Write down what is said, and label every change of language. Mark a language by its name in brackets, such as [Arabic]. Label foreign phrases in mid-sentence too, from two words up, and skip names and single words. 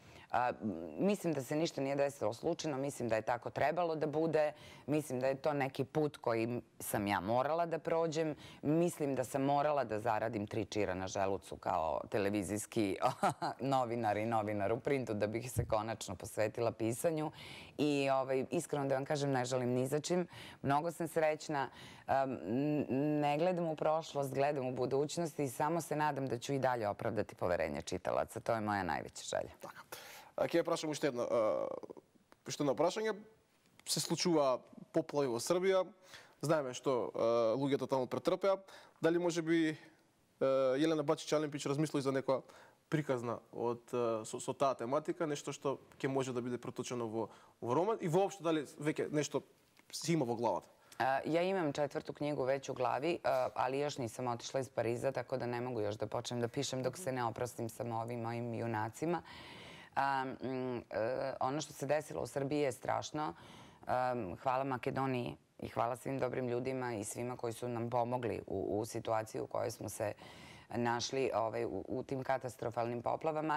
[Serbian] Mislim da se ništa nije desilo slučajno, mislim da je tako trebalo da bude, mislim da je to neki put koji sam ja morala da prođem, mislim da sam morala da zaradim 3 čira na želucu kao televizijski novinar i novinar u printu da bih se konačno posvetila pisanju i iskreno da vam kažem ne žalim ni za čim. Mnogo sam srećna, ne gledam u prošlost, gledam u budućnost i samo se nadam da ću i dalje opravdati poverenje čitalaca. To je moja najveća želja. [Macedonian] Така. Ќе прашам уште едно прашање. Се случува поплави во Србија. Знаеме што луѓето таму претрпеа. Дали може би Јелена Бачич-Алимпич размисли за некоја приказна со таа тематика, нешто што ќе може да биде преточено во роман и воопшто дали веќе нешто си има во главата? [Serbian] Ja imam 4. knjigu već u glavi, ali još nisam otišla iz Pariza, tako da ne mogu još da počnem da pišem dok se ne oprostim sa ovim mojim junacima. Ono što se desilo u Srbiji je strašno. Hvala Makedoniji i hvala svim dobrim ljudima i svima koji su nam pomogli u situaciji u kojoj smo se našli u tim katastrofalnim poplavama.